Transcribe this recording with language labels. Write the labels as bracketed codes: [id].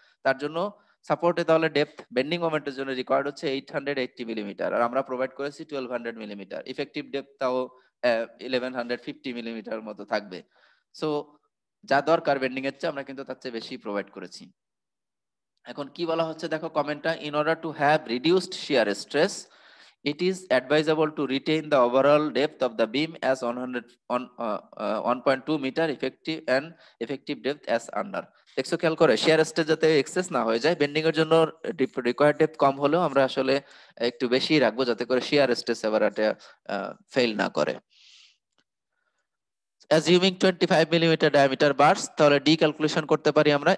[bn] তার জন্য সাপোর্টে তাহলে ডেপথ বেন্ডিং মোমেন্টের জন্য রিকোয়ার্ড হচ্ছে 880 মিলিমিটার, আর আমরা প্রোভাইড করেছি 1200 মিলিমিটার। ইফেক্টিভ ডেপথ তাও 1150 মিলিমিটার মতো থাকবে। সো যা দরকার বেন্ডিং এর চেয়ে, আমরা কিন্তু তার চেয়ে বেশি প্রোভাইড করেছি। এখন কি বলা হচ্ছে দেখো কমেন্টটা, [en] In order to have reduced shear stress it is advisable to retain the overall depth of the beam as 1.2 meter effective and effective depth as under। [bn] দেখছো খেয়াল করে, শিয়ার স্ট্রেস যাতে এক্সেস না হয়ে যায়, বেন্ডিং এর জন্য রিকোয়ার্ড ডেপথ কম হলেও আমরা আসলে একটু বেশি রাখবো, যাতে করে শিয়ার স্ট্রেস এবার এটা ফেল না করে। assuming 25 মিলিমিটার ডায়ামিটার বার্স, তাহলে ডি ক্যালকুলেশন করতে পারি আমরা।